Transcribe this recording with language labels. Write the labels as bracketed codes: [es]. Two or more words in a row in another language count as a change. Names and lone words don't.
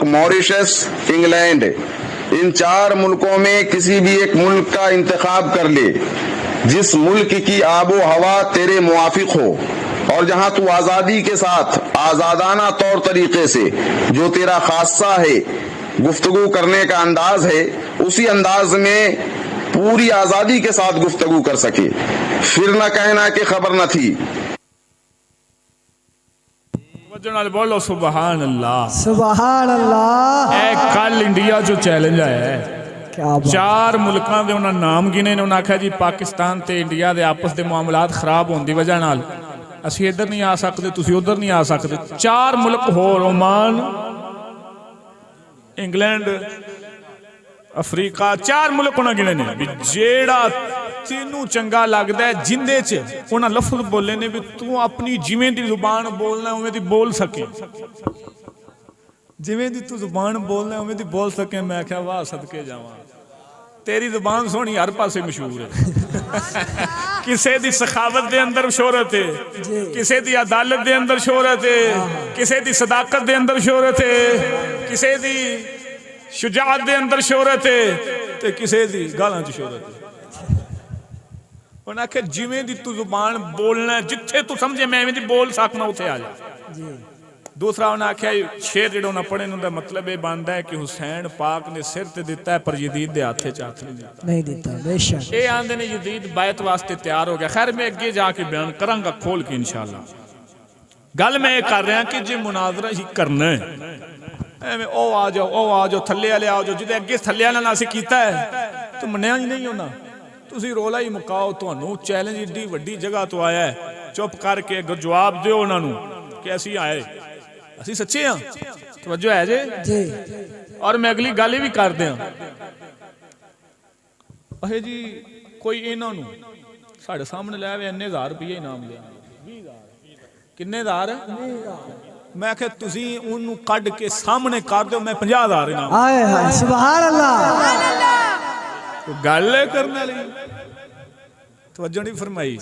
[ur] موریشس، انگلینڈ، ان 4 ملکوں میں کسی بھی ایک ملک کا انتخاب کر لے، جس ملک کی آب و ہوا تیرے موافق ہو اور جہاں تو آزادی کے ساتھ آزادانہ طور طریقے سے جو تیرا خاصہ ہے گفتگو کرنے کا انداز ہے اسی انداز میں پوری آزادی کے ساتھ گفتگو کر سکے، پھر نہ کہنا کہ خبر نہ تھی۔ بولو [ar] سبحان اللہ، سبحان اللہ۔ [pa] اے کل انڈیا جو چیلنج آیا ہے، 4 ملکاں دے انہاں نام گنے نے، انہاں کہا جی پاکستان تے انڈیا دے آپس دے معاملات خراب ہون دی وجہ نال اسی ادھر نہیں آ سکتے، تسی ادھر نہیں آ سکتے، 4 ملک ہو، عمان، انگلینڈ، افریقہ، 4 ملک انہاں گنے نے، جیڑا تینوں چنگا لگدا ہے جندے چ انہاں لفظ بولے نے بھی تو اپنی جویں دی زبان بولنا اوویں دی بول سکے، جویں دی تو زبان بولنا اوویں دی بول سکے۔ میں کہا واہ صدقے جاواں، تیری زبان سونی ہر پاسے مشہور ہے، کسے دی سخاوت دے اندر شہرت ہے، کسے دی عدالت دے اندر شہرت ہے، کسے دی صداقت دے اندر شہرت ہے، کسے دی شجاعت دے اندر شہرت ہے تے کسے دی گالاں چ شہرت ہے۔ انہاں کہ جویں دی تو زبان بولنا ہے، جتھے تو سمجھے میں ایویں دی بول سکنا اوتھے آ جا۔ دوسرا انہاں آکھیا شعر جڑا انہاں پڑھے انہاں دا مطلب یہ بندا ہے کہ حسین پاک نے سر تے دیتا ہے پر یزید دے ہاتھ وچ ہاتھ نہیں دیتا، بے شک۔ اے آندے نے یزید بیعت واسطے تیار ہو گیا۔ خیر میں اگے جا کے بیان کراں گا کھول کے انشاءاللہ۔ گل میں یہ کر رہا کہ جی مناظرہ ہی کرنا ہے، ایویں او آ جاؤ تھلے والے آ جاؤ، جدے اگے تھلے والے نال اسی کیتا ہے تو منیا ہی نہیں ہونا، تسی رولا ہی مکاؤ، تانوں چیلنج ایڈی وڈی جگہ تو آیا ہے، چپ کر کے اگر جواب دیو انہاں نوں کہ اسی آئے، اسی سچے ہاں، توجہ ہے جی۔ اور میں اگلی گل بھی کر دیاں، اے جی کوئی انہاں نوں ساڈے سامنے لے آوے انے 1000 روپے انعام لیا، کنے 1000؟ میں کہ تسی انہوں کڈ کے سامنے کر دیو، میں 50,000 انعام۔ آئے ہائے [ar] سبحان اللہ، [pa] گل کرنے لی توجہ نہیں فرمائی،